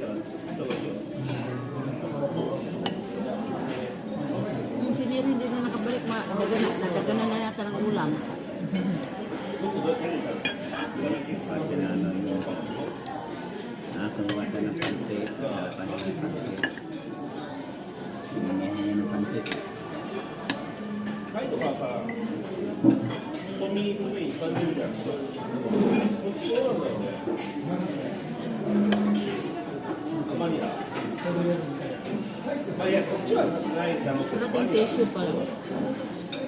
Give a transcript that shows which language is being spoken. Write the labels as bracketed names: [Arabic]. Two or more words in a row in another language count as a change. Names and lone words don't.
[Filipino] Si Neri hindi na nakabalik. Nadaganan na yata ng ulam. Nakakaluwa ka ng pansit. Pansit. Hingihan niya ng pansit. [Japanese] 貝とかさ、コンビニ行く上に感じるじゃん。こっちそうなんだよね。バニラ。あ、いや、こっちはないんだもん。 [Filipino] Wala tayong tissue pala.